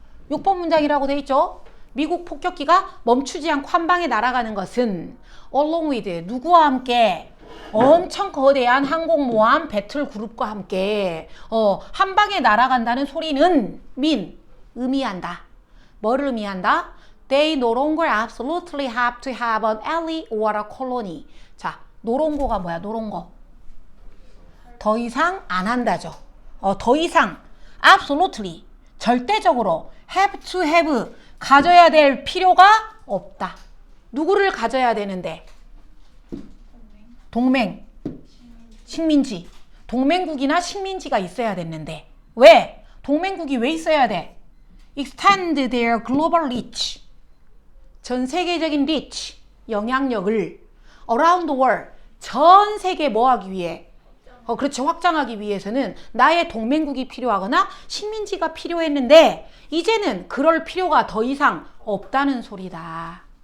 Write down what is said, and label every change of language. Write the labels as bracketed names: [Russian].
[Korean] 6번 문장이라고 돼 있죠. 미국 폭격기가 멈추지 않고 한 방에 날아가는 것은 [English] along with [Korean] 누구와 함께 엄청 거대한 항공모함 배틀그룹과 함께 한 방에 날아간다는 소리는 의미한다. 뭐를 의미한다? [English] They no longer absolutely have to have an ally or a colony. [Korean] 자, 노롱고가 뭐야? 노롱고. 더 이상 안 한다죠. 더 이상 absolutely 절대적으로 [English] have to have [Korean] 가져야 될 필요가 없다. 누구를 가져야 되는데? 동맹, 식민지. 동맹국이나 식민지가 있어야 됐는데 왜? 동맹국이 왜 있어야 돼? [English] Extend their global reach. [Korean] 전 세계적인 reach, 영향력을 [English] around the world, [Korean] 전 세계 뭐 하기 위해? 그렇죠. 확장하기 위해서는 나의 동맹국이 필요하거나 식민지가 필요했는데 이제는 그럴 필요가 더 이상 없다는 소리다.